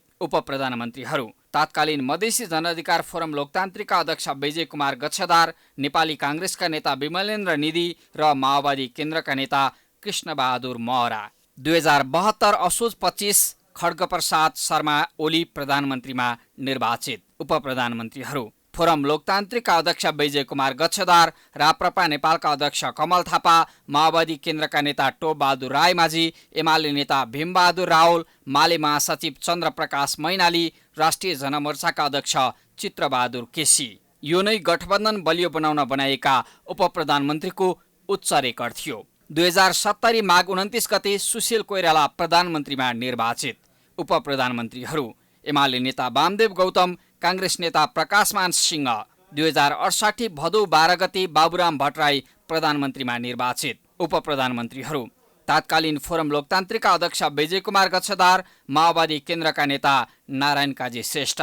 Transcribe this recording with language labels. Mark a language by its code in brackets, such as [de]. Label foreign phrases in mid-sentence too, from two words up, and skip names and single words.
[ne] उपप्रधानमन्त्रीहरू तत्कालीन मधेसी जनअधिकार फोरम लोकतान्त्रिकका अध्यक्ष विजय कुमार गच्छदार, नेपाली काङ्ग्रेसका नेता विमलेन्द्र निधि र माओवादी केन्द्रका नेता कृष्णबहादुर महरा। 2072 असोज 25 खड्गप्रसाद शर्मा ओली प्रधानमन्त्रीमा निर्वाचित। उपप्रधानमन्त्रीहरू फोरम लोकतान्त्रिकका अध्यक्ष विजय कुमार गच्छदार, राप्रपा नेपालका अध्यक्ष कमल थापा, माओवादी केन्द्रका नेता टोपबहादुर रायमाझी, एमाले नेता भीमबहादुर रावल, माले महासचिव चन्द्रप्रकाश मैनाली, राष्ट्रिय जनमोर्चाका अध्यक्ष चित्रबहादुर केसी। यो नै गठबन्धन बलियो बनाउन बनाइएका उपप्रधानमन्त्रीको उच्च रेकर्ड थियो। 2070 माघ 29 गते सुशील कोइराला प्रधानमन्त्रीमा निर्वाचित। उपप्रधानमन्त्रीहरू एमाले नेता वामदेव गौतम, काङ्ग्रेस नेता प्रकाशमान सिंह। 2068 भदौ 12 गते बाबुराम भट्टराई प्रधानमन्त्रीमा निर्वाचित। उपप्रधानमन्त्रीहरू तत्कालीन फोरम लोकतान्त्रिकका अध्यक्ष विजय कुमार गच्छदार, माओवादी केन्द्रका नेता नारायण काजी श्रेष्ठ।